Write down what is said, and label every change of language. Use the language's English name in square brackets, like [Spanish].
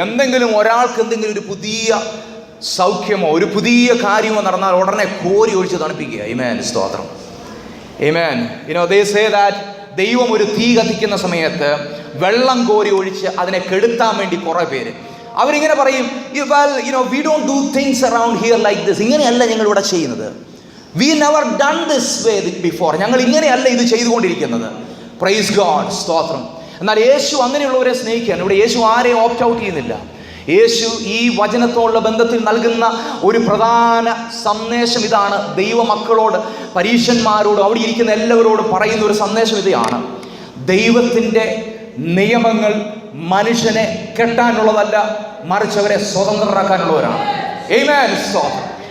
[Malayalam] എന്തെങ്കിലും ഒരാൾക്ക് എന്തെങ്കിലും ഒരു പുതിയ സൗഖ്യമോ ഒരു പുതിയ കാര്യമോ നടന്നാൽ ഉടനെ കോരി ഒഴിച്ച് തണുപ്പിക്കുക. ആമേൻ, സ്തോത്രം. ആമേൻ. [English] they say that [Malayalam] ദൈവം ഒരു തീ കത്തിക്കുന്ന സമയത്ത് വെള്ളം കോരി ഒഴിച്ച് അതിനെ കെടുത്താൻ വേണ്ടി കുറേ പേര് അവരിങ്ങനെ പറയും, [English] we don't do things around here like this. [Malayalam] ഇങ്ങനെയല്ല ഞങ്ങൾ ഇവിടെ ചെയ്യുന്നത്. [English] We never done this way before. [Malayalam] ഞങ്ങൾ ഇങ്ങനെയല്ല ഇത് ചെയ്തുകൊണ്ടിരിക്കുന്നത്. [English] praise god, [Malayalam] സ്തോത്രം. എന്നാൽ യേശു അങ്ങനെയുള്ളവരെ സ്നേഹിക്കുകയാണ്. ഇവിടെ യേശു ആരെയും ഓപ്റ്റ് ഔട്ട് ചെയ്യുന്നില്ല. യേശു ഈ വചനത്തോടുള്ള ബന്ധത്തിൽ നൽകുന്ന ഒരു പ്രധാന സന്ദേശം ഇതാണ്. ദൈവമക്കളോട്, പരീശന്മാരോട്, അവിടെ ഇരിക്കുന്ന എല്ലാവരോടും പറയുന്ന ഒരു സന്ദേശം ഇതാണ്: ദൈവത്തിൻ്റെ നിയമങ്ങൾ മനുഷ്യനെ കെട്ടാനുള്ളതല്ല, മറിച്ച് അവരെ സ്വതന്ത്രരാക്കാനുള്ളവരാണ്. ആമേൻ, സ്തോത്രം.